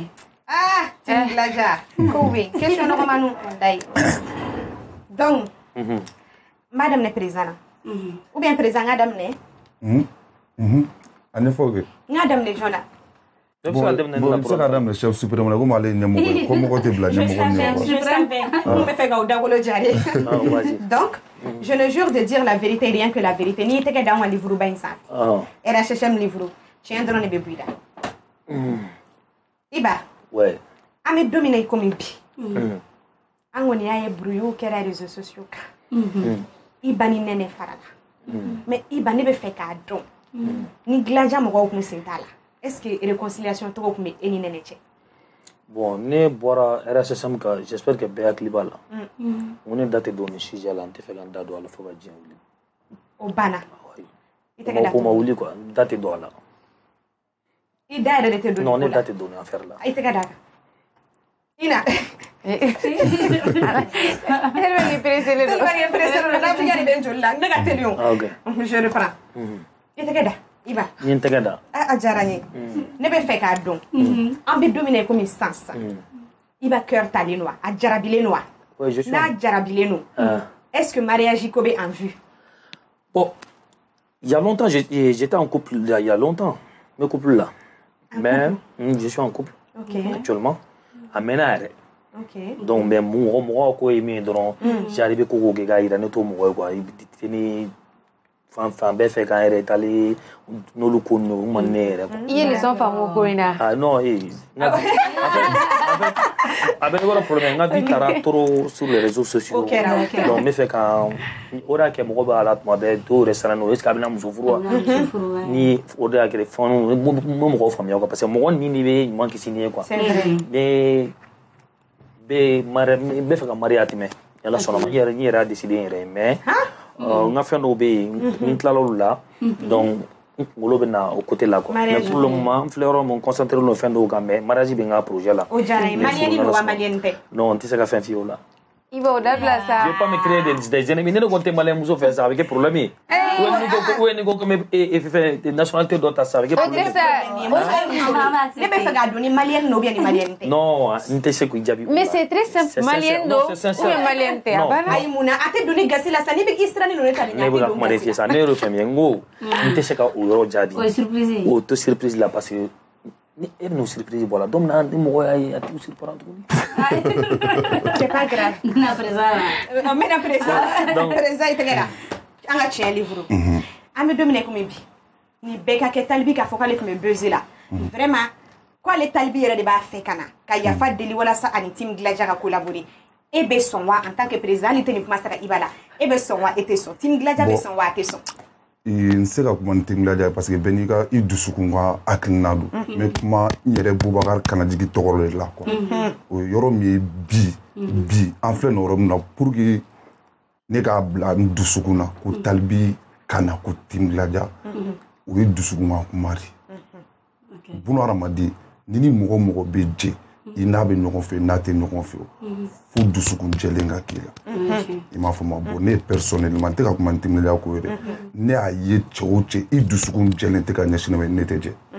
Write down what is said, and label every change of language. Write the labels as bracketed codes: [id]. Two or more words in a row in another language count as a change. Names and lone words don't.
[bm] Ah tin laja ko bɛ question nɔgɔmaniw dayi donc n b'a daminɛ président na. [fr] Ou bien [bm] président n k'a daminɛ. A ɲɛfɔ kɛ. N k'a daminɛ jɔn na. Bon, n bɛ se ka daminɛ [fr] chef suprême [bm] la komi ale ye ɲɛmɔgɔ ye ko mɔgɔ tɛ bila ɲɛmɔgɔ ɲɛ quoi. [fr] Je savais. [bm] N bɛ fɛ k'aw dagolo jare. [fr] Donc je ne jure de dire la vérité et rien que la vérité. [bm] N'i y'i tɛgɛ da an ka livre ba in sanfɛ. RHHM livre tiɲɛ dɔrɔn de bɛ bɔ i da. Iba. Ouais. An bɛ don min na i komi bi. An kɔni y'a ye brouillon kɛra [fr] réseaux sociaux [bm] kan. Iba ni nɛnɛ farala. Mais Iba ne bɛ fɛ k'a dɔn. Ni dilanja mɔgɔw tun sen t'a la. [fr] Est-ce que [bm] réconciliation tɔgɔ tun bɛ e ni nɛnɛ cɛ? Bon ne bɔra RSSM kan [fr] j'espère que [bm] bɛɛ hakili b'a la. N ko ne da tɛ don nin sujet la n tɛ fɛ ka n da don a la fo ka diɲɛ wuli. O banna. I tɛgɛ da. Ko ma wuli quoi n da tɛ don a la. I da yɛrɛ de tɛ don. Non ne da tɛ don nin affaire la. I tɛgɛ da kan. Ina. [fr] Elle va les presser le dos. Elle va les presser le dos. [bm] N'a fini de joli la. Ne ka teli o. [fr] Ah ok. Je reprends. [bm] I tɛgɛ da. Iba. Ni n tɛgɛ da. A diyara n ye. Ne bɛ fɛ k'a dɔn. An bɛ don min na komi sisan. Iba cœur talen don wa? A jarabilen don wa? [fr] Oui je suis. [bm] N'a jarabilen don. [fr] Est-ce que [bm] mariage ko bɛ en vue? [fr] Bon, il y a longtemps j'étais en couple il y a longtemps. Me couple là. Mais je suis en couple actuellement. [bm] A mɛnna yɛrɛ. [fr] Donc mais [bm] mɔgɔ ko ye min ye dɔrɔn j'arrive ko kɛ k'a yira ne t'o mɔgɔ ye quoi i bɛ ni fan bɛɛ fɛ k'an yɛrɛ taalen n'olu ko ninnu o man ne yɛrɛ quoi. I ye leçon faamu o ko in na. [fr] Ah non [bm] a bɛ ne kɔrɔ problème n ka vie taara [fr] trop sur les réseaux sociaux. [bm] Donc n bɛ fɛ ka o de y'a kɛ mɔgɔ b'a la tuma bɛɛ dɔw yɛrɛ siran don [fr] est-ce que [bm] a bɛna muso furu wa? Ni o de y'a kɛ fɛn n bɛ mɔgɔw faamuya quoi [fr] parce que [bm] mɔgɔ ni de bɛ ɲuman kisi ni ye quoi. Ne bɛ fɛ ka marier a tɛmɛ yala sɔnna ma n yɛrɛ y'a décidé n yɛrɛ ye mais n ka fɛn dɔw bɛ yen n tilala olu la donc n kunkolo bɛ na o côté la quoi [fr] mais pour le moment [bm] n filɛ yɔrɔ min concentré don fɛn dɔw kan mais mariage bɛ n ka projet la. O diyara n ye maliyɛn don wa maliyɛn tɛ? Non n tɛ se ka fɛn f'i ye o la. I b'o dabila sa. [fr] Je vais pas me créer des ennemis. [bm] Ne kɔni tɛ maliyɛn muso fɛ sa a bɛ kɛ problème ye. Ou ni ko ko n bɛ fɛn nationalité dɔ ta sa a bɛ kɛ problème ye. Ne bɛ fɛ k'a dɔn ni maliyɛn don [fr] ou bien [bm] ni maliyɛn tɛ. Non n tɛ se k'i jaabi o la. [fr] Mais c'est très simple [bm] maliyɛn don [fr] ou bien [bm] maliyɛn tɛ a banna. Ayi mun na a tɛ don ni gasi la sa n'i bɛ k'i siran ni ninnu ta ni ne bɛ ka kuma de f'i ye sa ne y'o faamuya n ko n tɛ se ka o yɔrɔ jaabi. O ye surprise ye. O to surprise la [fr] parce que [bm] ni e bɛn'o surprise bɔ a la don min na ni mɔgɔ y'a ye a t'o surprendre tuguni. [fr] C'est pas grave. [bm] N bɛna présent la. N bɛna présent. Présent i tɛgɛ la. An ka tiɲɛ livre. An bɛ don min na komi bi ni bɛɛ ka kɛ talibi k'a fɔ k'ale tun bɛ buzzer la vraiment k'ale talibi yɛrɛ de b'a fɛ ka na ka yafa deli walasa ani team Gladia ka collaborer. E bɛ sɔn wa [fr] en tant que [bm] président hali tɛ nin kuma sara Iba la e bɛ sɔn wa e tɛ sɔn team Gladia bɛ sɔn wa a tɛ sɔn? N se ka kuma ni team Gladia [fr] parce que [bm] bɛɛ n'i ka i dusukun ka hakilina don n bɛ kuma n yɛrɛ Bubakari Kanajigi tɔgɔ de la quoi o ye yɔrɔ min ye bi an filɛ nin yɔrɔ min na [fr] pour que [bm] ne k'a bila n dusukun na ko talibi ka na ko team Gladia o ye dusukun ka kuma de buna hadamaden ni ni mɔgɔ mɔgɔ bɛ jɛ i n'a bɛ ɲɔgɔn fɛ n'a tɛ ɲɔgɔn fɛ fo dusukun jɛlen ka k'i la i m'a fɔ ma bon ne personnellement n tɛ ka kuma ni team Gladia ko ye dɛ ne y'a ye cɛ o cɛ i dusukun jɛlen tɛ ka ɲɛsin ne ma ne tɛ jɛ